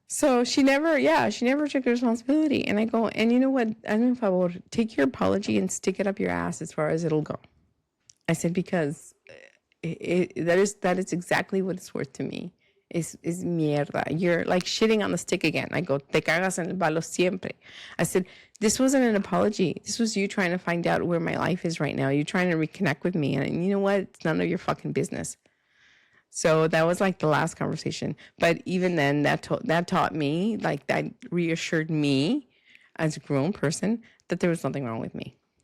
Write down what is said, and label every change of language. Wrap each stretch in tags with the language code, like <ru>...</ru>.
<en>So she never took responsibility. And I go, and you know what? I don't know if I will take your apology and stick it up your ass as far as it'll go. I said, because that is exactly what it's worth to me.</en> <es>es mierda.</es> <en>You're like shitting on the stick again. I go,</en> <es>te cagas en el palo siempre.</es> <en>I said, this wasn't an apology. This was you trying to find out where my life is right now. You're trying to reconnect with me. And you know what? It's none of your fucking business. So that was like the last conversation. But even then, that taught me, like that reassured me as a grown person that there was nothing wrong with me.</en>